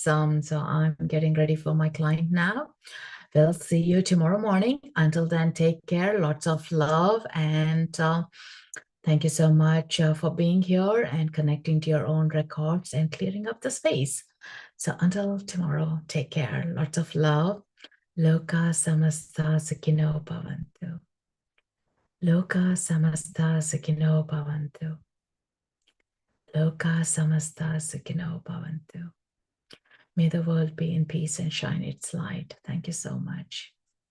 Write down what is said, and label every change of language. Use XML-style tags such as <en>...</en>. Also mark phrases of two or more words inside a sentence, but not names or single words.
<en>So I'm getting ready for my client now. We'll see you tomorrow morning. Until then, take care. Lots of love. And thank you so much for being here and connecting to your own records and clearing up the space. So until tomorrow, take care. Lots of love.</en> <sa>Loka samasta sakino bhavantu. Loka samasta sakino bhavantu. Loka samasta sakino bhavantu.</sa> <en>May the world be in peace and shine its light. Thank you so much.</en>